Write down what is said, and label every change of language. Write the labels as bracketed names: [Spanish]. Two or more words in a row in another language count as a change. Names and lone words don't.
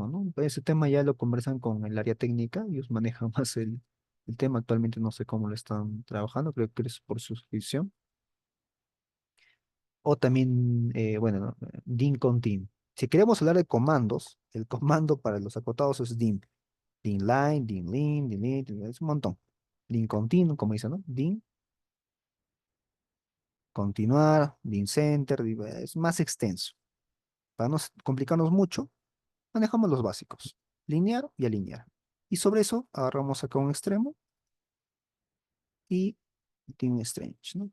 [Spanish] Ese tema ya lo conversan con el área técnica. Ellos manejan más El tema actualmente no sé cómo lo están trabajando, creo que es por suscripción. O también, bueno, ¿no? Dim contin. Si queremos hablar de comandos, el comando para los acotados es dim. Dim line, dim lin, dim lit, es un montón. Dim continuo, como dice, ¿no? Dim continuar, dim center, es más extenso. Para no complicarnos mucho, manejamos los básicos, linear y alinear. Y sobre eso agarramos acá un extremo y dim strange, ¿no?